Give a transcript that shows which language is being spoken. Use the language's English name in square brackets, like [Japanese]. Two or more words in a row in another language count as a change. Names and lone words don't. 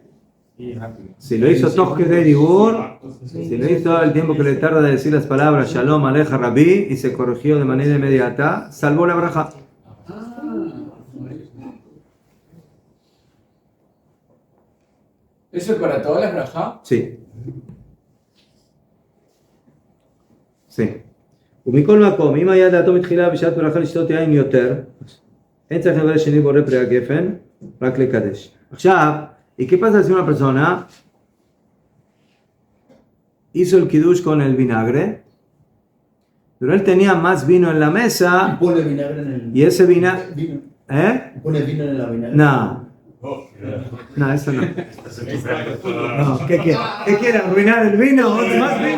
[Spanish] Si lo hizo [Hebrew] תוך כדי דיבור, [Spanish] si lo hizo el tiempo que le tarda de decir las palabras [Hebrew] שלום עליך רבי [Spanish] y se corrigió de manera inmediata, salvó la braja. ¿Eso es para todas las brajá? Sí. Sí. [Hebrew] ומכל מקום, אם היה דעתו מתחילה בשעת ברכה לשתות יין יותר, אין צריך לברך שני בורא פרי הגפן, רק לקדש. עכשיו, [Spanish] ¿y qué pasa si una persona hizo el kiddush con el vinagre, pero él tenía más vino en la mesa pone vinagre en el y ese vinagre... vino. ¿Eh? Pone vino en la vinagre. No. No, eso no. No, ¿qué quiere? ¿Qué quiere? ¿Arruinar el vino? ¿Más vino?